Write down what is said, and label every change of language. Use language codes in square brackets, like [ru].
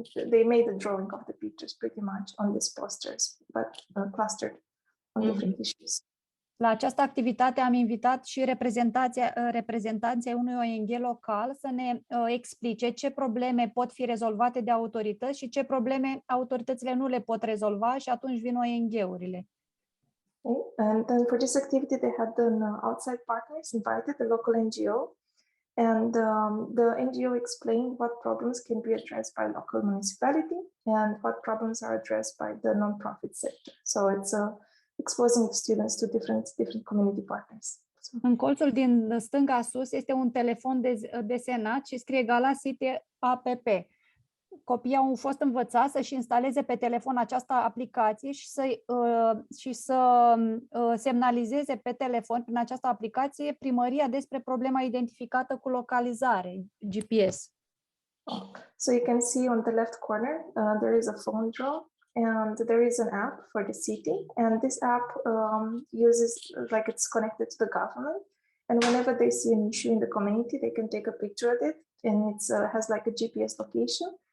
[en] They made a drawing of the pictures pretty much on these posters, but clustered on different issues. [ro] La această activitate am invitat și reprezentanții unui ONG local să ne explice ce probleme pot fi rezolvate de autorități și ce probleme autoritățile nu le pot rezolva și atunci vin ONG-urile. [en] Okay. And then for this activity, they had the outside partners invited, the local NGO, and the NGO explained what problems can be addressed by local municipality and what problems are addressed by the non-profit sector. So it's exposing the students to different community partners. [ro] În colțul din stânga sus este un telefon desenat și scrie Galasite APP. Copiii au fost învățați să-și instaleze pe telefon această aplicație și să semnalizeze pe telefon prin această aplicație primăria despre problema identificată cu localizare, GPS. [en] So you can see on the left corner, there is a phone draw and there is an app for the city. And this app uses, like it's connected to the government. And whenever they see an issue in the community, they can take a picture of it. And it has like a GPS location.